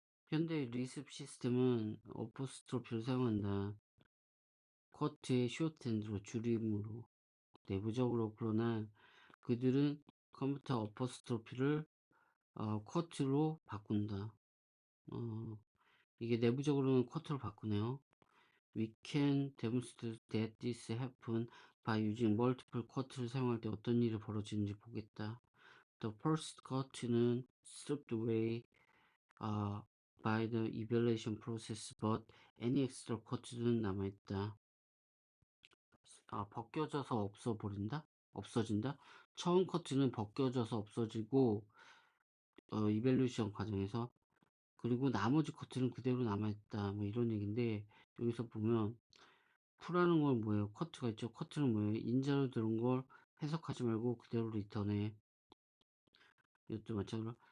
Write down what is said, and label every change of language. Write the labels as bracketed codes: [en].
[ko] 현대 리습 시스템은 어포스트로피를 사용한다. 쿼트의 쇼트핸드로 줄임으로 내부적으로. 그러나 그들은 컴퓨터 어퍼스트로피를 쿼트로 바꾼다. 어, 이게 내부적으로는 쿼트로 바꾸네요. [en] We can demonstrate that this happen by using multiple [ko] 쿼트를 사용할 때 어떤 일이 벌어지는지 보겠다. [en] The first 쿼트는 stripped away by the evaluation process, but any extra [ko] 쿼트는 남아있다. 벗겨져서 없어진다? 처음 쿼트는 벗겨져서 없어지고, 이벨루션 과정에서, 그리고 나머지 쿼트는 그대로 남아있다. 뭐 이런 얘기인데, 여기서 보면, 푸라는 건 뭐예요? 쿼트가 있죠. 쿼트는 뭐예요? 인자로 들은 걸 해석하지 말고 그대로 리턴해. 이것도 마찬가지로.